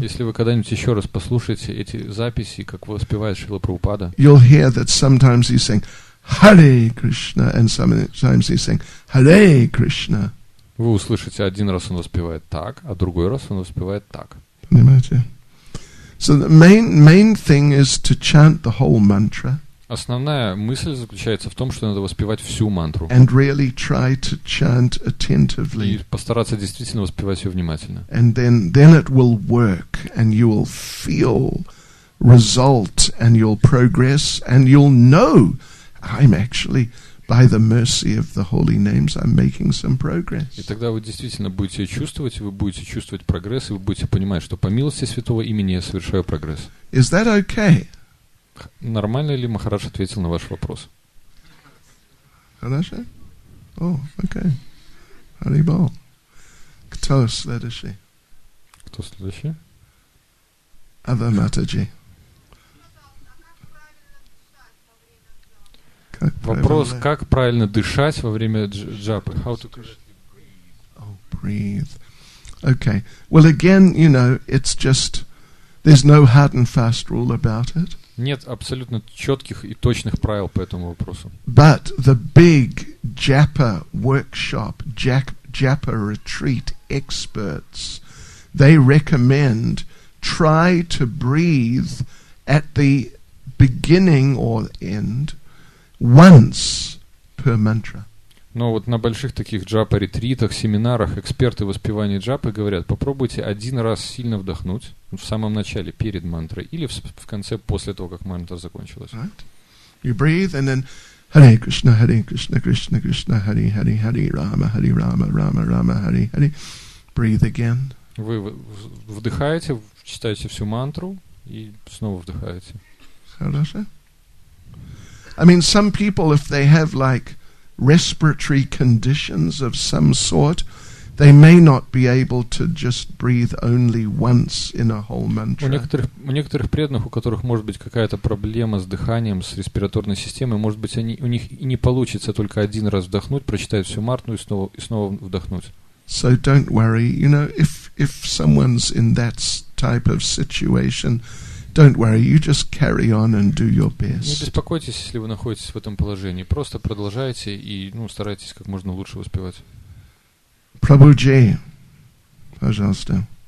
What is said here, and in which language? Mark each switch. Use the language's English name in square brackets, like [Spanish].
[Russian] Если вы когда-нибудь еще раз послушаете эти записи, как воспевает Шрила Прабхупада, [English] you'll hear that sometimes he's saying Hare Krishna and sometimes he's saying Hare Krishna. [Russian] вы услышите, один раз он воспевает так, а другой раз он воспевает так. Понимаете? [English] So the main thing is to chant the whole mantra. [Russian] Основная мысль заключается в том, что надо воспевать всю мантру. [English] And really try to chant attentively. [Russian] И постараться действительно воспевать ее внимательно. [English] And then it will work, and you will feel result, and you'll progress, and you'll know, I'm actually, by the mercy of the holy names, I'm making some progress. [Russian] И тогда вы действительно будете чувствовать, вы будете чувствовать прогресс, и вы будете понимать, что по милости Святого имени я совершаю прогресс. [English] Is that okay? [Russian] Нормально ли Махарадж ответил на ваш вопрос? Хорошо? [English] Oh, okay. Haribol. [Russian] Кто следующий? Кто следующий? Ава Матаджи. Вопрос, как правильно дышать во время джапы? [English] How to... Oh, breathe. Okay. Well, again, it's just, there's no hard and fast rule about it. [Russian] Нет абсолютно четких и точных правил по этому вопросу. [English] But the big japa workshop, japa retreat experts, they recommend try to breathe at the beginning or end once per mantra. [Russian] Но вот на больших таких джапа-ретритах, семинарах эксперты воспевания джапы говорят, попробуйте один раз сильно вдохнуть в самом начале, перед мантрой, или в конце, после того, как мантра закончилась. [English] Right? You breathe and then HareKrishna, HareKrishna, Krishna Krishna, Hare Hare, Hare Rama, Rama Rama, Hare Hare. Breathe again. [Russian] Вы вдыхаете, читаете всю мантру и снова вдыхаете. Хорошо? [English] I mean, some people, if they have like respiratory conditions of some sort, they may not be able to just breathe only once in a whole mantra. [Russian] У некоторых преданных, у которых может быть какая-то проблема с дыханием, с респираторной системой, может быть, у них и не получится только один раз вдохнуть, прочитать всю мантру и снова вдохнуть. [English] So don't worry, if someone's in that type of situation, don't worry, you just carry on and do your [Russian] Не [English] best. [Russian] беспокойтесь, если вы находитесь в этом положении. Просто продолжайте и старайтесь как можно лучше воспевать. Prabhuji, пожалуйста.